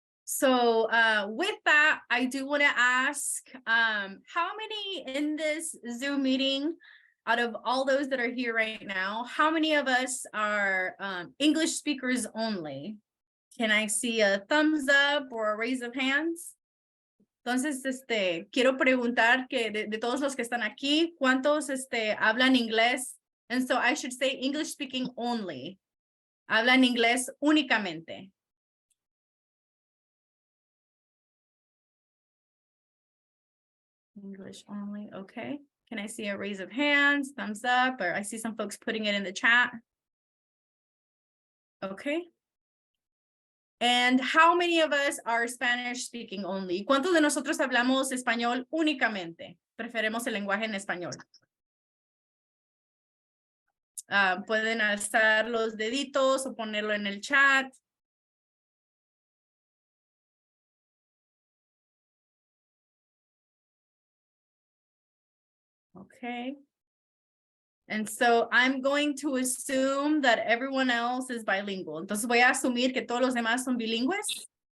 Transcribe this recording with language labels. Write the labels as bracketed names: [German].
[English] So with that, I do want to ask, how many in this Zoom meeting, out of all those that are here right now, how many of us are English speakers only? Can I see a thumbs up or a raise of hands? [Spanish] Entonces, quiero preguntar que de todos los que están aquí, ¿cuántos hablan inglés? [English] And so I should say English speaking only. [Spanish] Hablan inglés únicamente. [English] English only, okay. Can I see a raise of hands, thumbs up, or I see some folks putting it in the chat? Okay. And how many of us are Spanish speaking only? [Spanish] ¿Cuántos de nosotros hablamos español únicamente? Preferimos el lenguaje en español. Pueden alzar los deditos o ponerlo en el chat. [English] Okay. And so I'm going to assume that everyone else is bilingual. [Spanish] Entonces voy a asumir que todos los demás son bilingües.